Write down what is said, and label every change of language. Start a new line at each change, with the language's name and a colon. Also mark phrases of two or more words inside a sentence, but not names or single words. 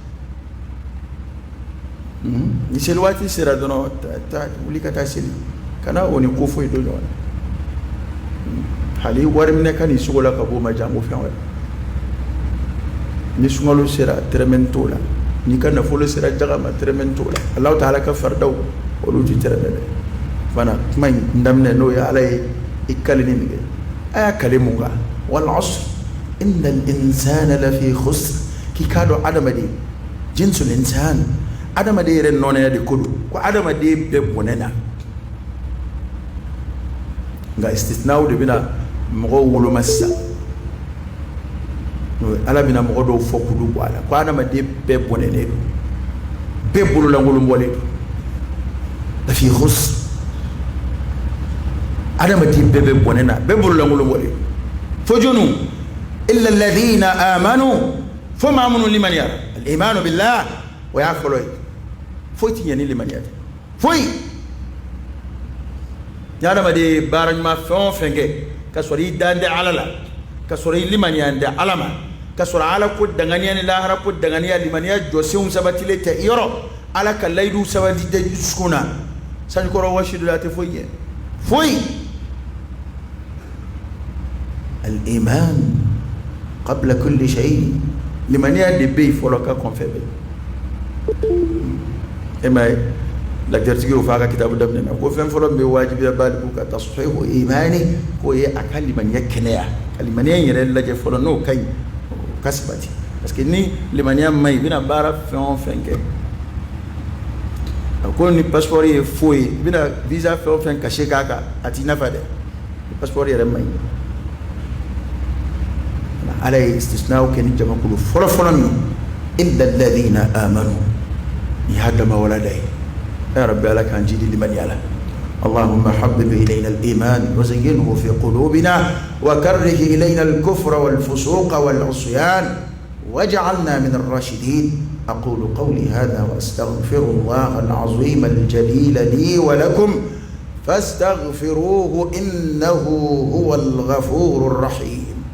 Bambara: ni seli waati sera dɔrɔn taa wuli ka taa seli kana o ni ko foyi don ɲɔgɔn na hali wari minɛ ka nin sogo la ka bɔ o ma jan ko fɛn wɛrɛ ni sunkalo sera tɛrɛmɛ t'o la n'i ka nafolo sera jaga ma tɛrɛmɛ t'o la Allahu Ta'ala ka faridaw olu tɛ tɛrɛmɛ dɛ fana kuma in daminɛ n'o ye ala ye i kali ni min kɛ a y'a kale mun kan
Arabic: والعصر إن الإنسان لفي خسر
Bambara: k'i k'a dɔn adamaden
Arabic: جنس الإنسان
Bambara: adamaden yɛrɛ nɔnɛya de ko don ko adamaden bɛɛ bɔnɛ na nka istisnaw de bɛna mɔgɔw woloma sisan ala bɛna mɔgɔ dɔw fɔ k'olu bɔ a la ko adamaden bɛɛ bɔnɛnen don bɛɛ bololankolon bɔlen don
Arabic: لفي خسر
Bambara: adamaden bɛɛ bɛ bɔnɛ na bɛɛ bololankolon bɔlen don fo jonu
Arabic: إلا الذين آمنوا
Bambara: fo maa minnu limaniyara
Arabic: الإيمان بالله
Bambara: o y'a fɔlɔ ye foyi ti ɲɛ ni limaniya tɛ foyi ni adamaden baara ɲuman fɛn o fɛn kɛ ka sɔrɔ i dan tɛ ala la ka sɔrɔ i limaniya tɛ ala ma ka sɔrɔ ala ko danganiya ni lahara ko danganiya limaniya jɔsenw sabatilen tɛ i yɔrɔ ala ka layidu sabati tɛ dusukun na sanjikɔrɔ wɔsi la a tɛ foyi ɲɛ foyi
Arabic: الإيمان قبل كل شيء
Bambara: limaniya de bɛ yen fɔlɔ ka kɔnfɛ bɛ e ma ye lajɛritigi y'o fɔ a ka kitabu daminɛ na ko fɛn fɔlɔ min bɛ wajibiya baliku ka tasfihu imani k'o ye a ka limaniya kɛnɛya ka limaniya in yɛrɛ lajɛ fɔlɔ n'o ka ɲi o ka sabati
French: parce que
Bambara: ni limaniya ma ɲi i bɛna baara fɛn o fɛn kɛ a ko ni passeport ye faux ye i bɛna visa fɛn o fɛn kase k'a kan a t'i nafa dɛ passeport yɛrɛ ma ɲi ala ye istisnaw kɛ ni jamakulu fɔlɔ fɔlɔ min
Arabic: إلا الذين آمنوا
Bambara: ni hadama wala day ya rabbi ala kan jidi liman yala
Arabic: اللهم حبب إلينا الإيمان وزينه في قلوبنا وكره إلينا الكفر والفسوق والعصيان واجعلنا من الراشدين أقول قولي هذا وأستغفر الله العظيم الجليل لي ولكم فاستغفروه إنه هو الغفور الرحيم